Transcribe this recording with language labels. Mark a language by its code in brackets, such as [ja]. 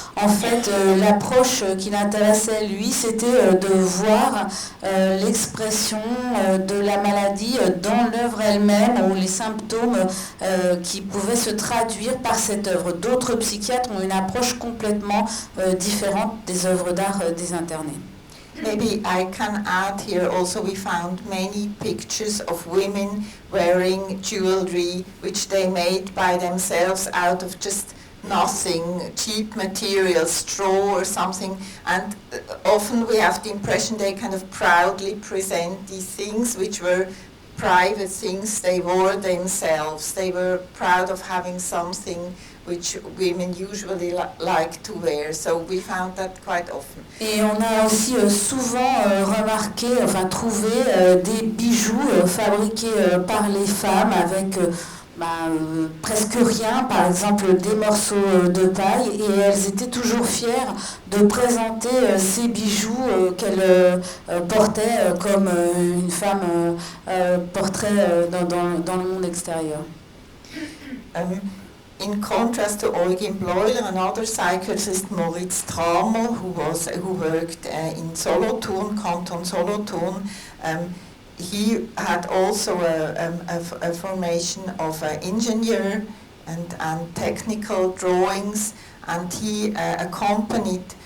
[fr] En fait, l'approche qui l'intéressait lui, c'était de voir l'expression de la maladie dans l'œuvre elle-même, ou les symptômes qui pouvaient se traduire par cette œuvre. D'autres psychiatres ont une approche complètement différente des œuvres d'art des internés. [en] Maybe I can add here also we found many pictures of women wearing jewelry which they made by themselves out of just nothing, cheap material, straw or something, and often we have the impression they kind of proudly present these things which were private things they wore themselves. They were proud of having something which women usually like to wear. So we found that quite often. [fr] Et on a aussi souvent remarqué, enfin trouvé des bijoux fabriqués par les femmes avec presque rien, par exemple des morceaux de paille, et elles étaient toujours fières de présenter ces bijoux qu'elles portaient comme une femme porterait dans le monde extérieur. [en] In contrast to Eugen Bleuler, another psychiatrist, Moritz Tramer, who worked in Solothurn, Canton Solothurn, he had also a formation of an engineer and technical drawings, and he accompanied